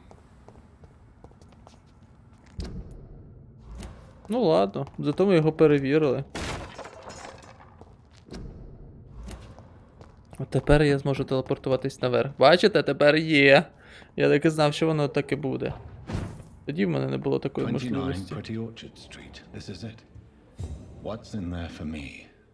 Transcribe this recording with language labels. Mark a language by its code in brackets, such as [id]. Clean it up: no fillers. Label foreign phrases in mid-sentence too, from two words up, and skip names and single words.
[uk] Ну ладно, зато ми його перевірили. От тепер я зможу телепортуватись наверх. Бачите, тепер є. Я так і знав, що воно так і буде. Тоді в мене не було такої 29 можливості. [en] Pretty Orchard Street. This is it. What's in there for me?